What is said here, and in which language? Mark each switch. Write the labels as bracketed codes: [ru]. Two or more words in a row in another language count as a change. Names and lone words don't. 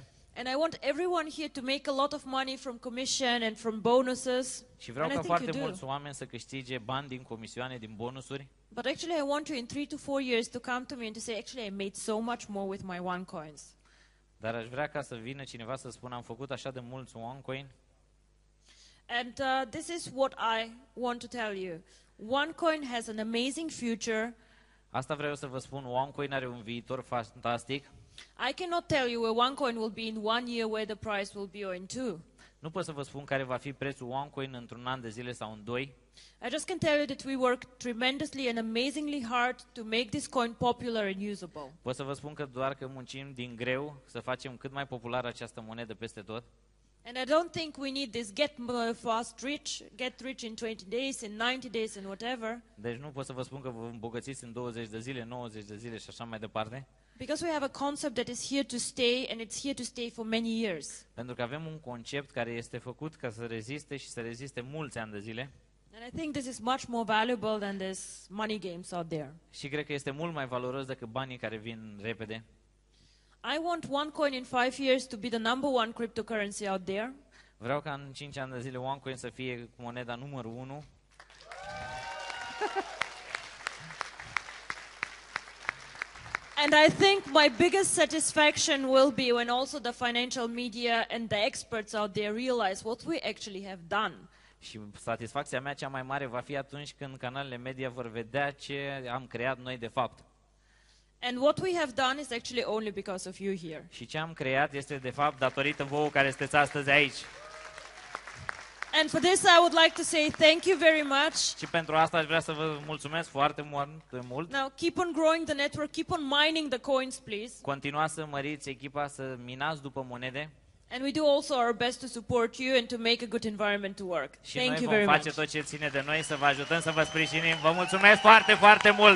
[en] And I want everyone here to make a lot of money from commission and from bonuses. [ro] Și vreau [en] And [ro] ca [en] I think [ro] foarte [en] you do. [ro] mulți oameni să câștige bani din comisioane, din bonusuri. [en] But actually I want you in 3 to 4 years to come to me and to say, actually I made so much more with my OneCoins. [ro] Dar aș vrea ca să vină cineva să spună, am făcut așa de mulți OneCoin. [en] And this is what I want to tell you. OneCoin has an amazing future. [ro] Asta vreau să vă spun, OneCoin are un viitor fantastic. [en] I cannot tell you where OneCoin will be in 1 year, where the price will be, or in 2. [ro] Nu pot să vă spun care va fi prețul OneCoin într-un an de zile sau în 2. [en] I just can tell you that we work tremendously and amazingly hard to make this coin popular and usable. [ro] Pot să vă spun că doar că muncim din greu să facem cât mai populară această monedă peste tot. [en] And I don't think we need this get rich in 20 days, in 90 days, and whatever. [ro] Deci nu pot să vă spun că vă îmbogățiți în 20 de zile, 90 de zile și așa mai departe. [en] Because we have a concept that is here to stay, and it's here to stay for many years. [ro] Pentru că avem un concept care este făcut ca să reziste și să reziste mulți ani de zile. [en] And I think this is much more valuable than this money games out there. [ro] Și cred că este mult mai valoros decât banii care vin repede. [en] I want OneCoin in 5 years to be the number 1 cryptocurrency out there. [ro] Vreau ca în 5 ani de zile OneCoin să fie moneda numărul 1. [en] And I think my biggest satisfaction will be when also the financial media and the experts out there realize what we actually have done. [ro] Și satisfacția mea cea mai mare va fi atunci când canalele media vor vedea ce am creat noi de fapt. [en] And what we have done is actually only because of you here. [ro] Și ce am creat este de fapt datorită vouă care sunteți astăzi aici. [en] And for this I would like to say thank you very much. [ro] Și pentru asta aș vrea să vă mulțumesc foarte mult. [en] Now keep on growing the network, keep on mining the coins, please. [ro] Continuați să măriți echipa, să minați după monede. [en] And we do also our best to support you and to make a good environment to work. [ro] Și [en] Thank [ro] noi [en] you [ro] vom [en] very [ro] face [en] much. [ro] tot ce ține de noi să vă ajutăm, să vă sprijinim. Vă mulțumesc foarte, foarte mult!